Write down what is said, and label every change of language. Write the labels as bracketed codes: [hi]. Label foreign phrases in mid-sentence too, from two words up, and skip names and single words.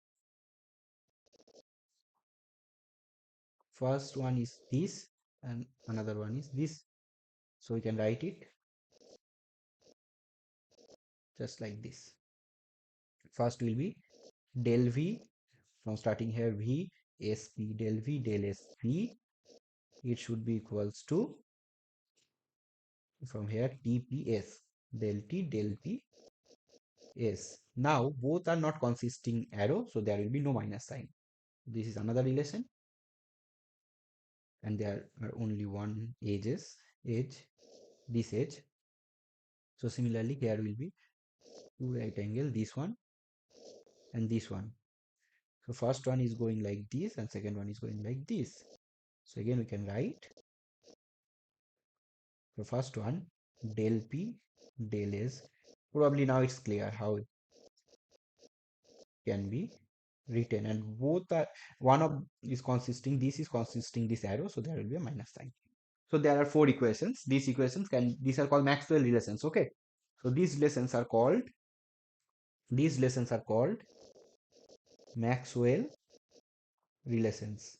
[en] First one is this and another one is this. So we can write it just like this. First will be del V, from starting here V, SP del V del SP. It should be equals to, from here, TPS del T del PS. Now both are not consisting arrow, so there will be no minus sign. This is another relation, and there are only one edge, this edge. So similarly, here will be two right angle, this one and this one. So first one is going like this and second one is going like this. So again we can write the first one del P del S. Probably now it's clear how it can be written, and both are, one of is consisting, this is consisting this arrow, so there will be a minus sign. So there are four equations. These are called Maxwell relations. Okay, so these relations are called Maxwell relations.